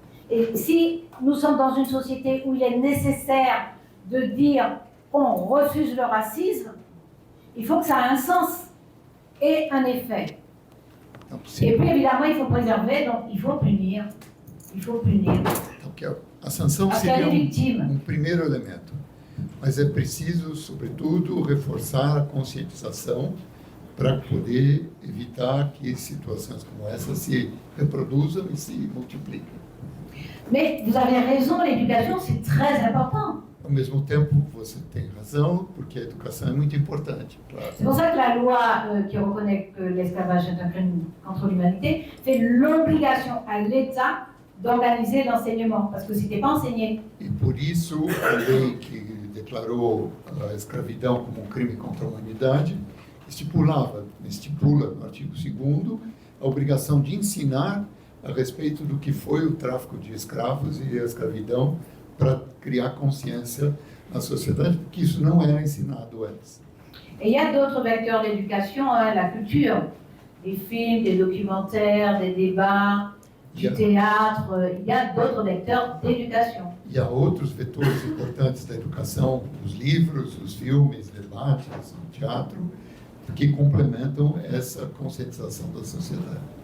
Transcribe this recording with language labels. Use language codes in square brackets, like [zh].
[fr] Et si nous sommes dans une société où il est nécessaire de dire qu'on refuse le racisme, il faut que ça ait un sens et un effet. Et puis évidemment, il faut préserver, donc il faut punir. Il faut punir. Donc [pt] a sanção seria primeiro elemento. Mas é preciso, sobretudo, reforçar a conscientização para poder evitar que situações como essa se reproduzam e se multipliquem. [fr] Mais vous avez raison, l'éducation c'est très important. [pt] Ao mesmo tempo, você tem razão, porque a educação é muito importante. Claro. [fr] C'est pour ça que la loi qui reconnaît que l'esclavage est un crime contre l'humanité fait l'obligation à l'État d'organiser l'enseignement, parce que c'était pas enseigné. [pt] E por isso, a lei que declarou a escravidão como um crime contra a humanidade estipula no artigo 2º a obrigação de ensinar a respeito do que foi o tráfico de escravos e a escravidão para criar consciência na sociedade, porque isso não era ensinado antes. [fr] Et il y a d'autres vecteurs d'éducation, la culture, des films, des documentaires, des débats, du théâtre, il y a d'autres vecteurs d'éducation. [pt] E há outros vetores importantes da educação, os livros, os filmes, debates, o teatro, que complementam essa conscientização da sociedade.